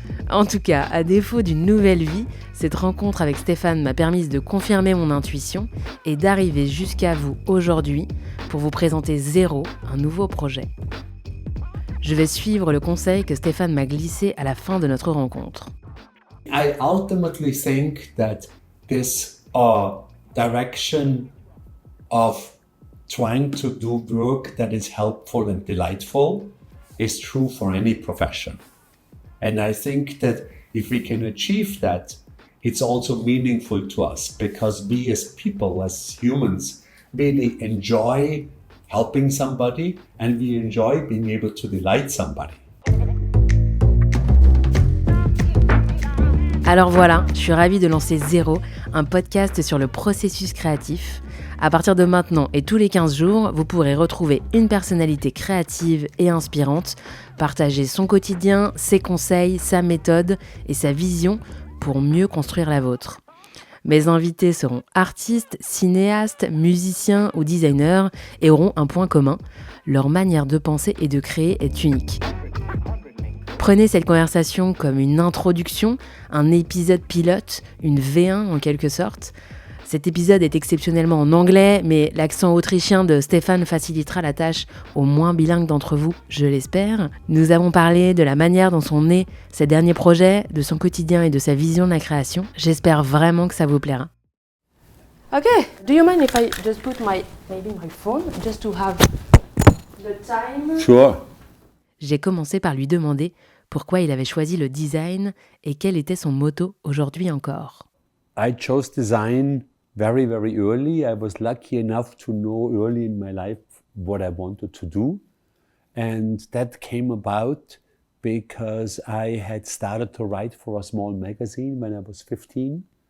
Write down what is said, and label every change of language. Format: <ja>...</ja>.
<fr>En tout cas, à défaut d'une nouvelle vie, cette rencontre avec Stefan m'a permis de confirmer mon intuition et d'arriver jusqu'à vous aujourd'hui pour vous présenter Zéro, un nouveau projet. Je vais suivre le conseil que Stefan m'a glissé à la fin de notre rencontre.</fr> <en>I ultimately think that this direction of trying to do work that is helpful and delightful is true for any profession. And I think that if we can achieve that, it's also meaningful to us because we as people, as humans, really enjoy helping somebody and we enjoy being able to delight somebody.</en> <fr>Alors voilà, je suis ravie de lancer Zéro, un podcast sur le processus créatif. À partir de maintenant et tous les 15 jours, vous pourrez retrouver une personnalité créative et inspirante, partager son quotidien, ses conseils, sa méthode et sa vision pour mieux construire la vôtre. Mes invités seront artistes, cinéastes, musiciens ou designers et auront un point commun, leur manière de penser et de créer est unique. Prenez cette conversation comme une introduction, un épisode pilote, une V1 en quelque sorte. Cet épisode est exceptionnellement en anglais, mais l'accent autrichien de Stefan facilitera la tâche aux moins bilingues d'entre vous, je l'espère. Nous avons parlé de la manière dont sont nés ses derniers projets, de son quotidien et de sa vision de la création. J'espère vraiment que ça vous plaira.</fr> <en>Okay, do you mind if I just put my phone just to have the time? Sure.</en> <fr>J'ai commencé par lui demander pourquoi il avait choisi le design et quel était son motto aujourd'hui encore.</fr> <en>I chose design very, very early. I was lucky enough to know early in my life what I wanted to do. And that came about because I had started to write for a small magazine when I was 15.</en>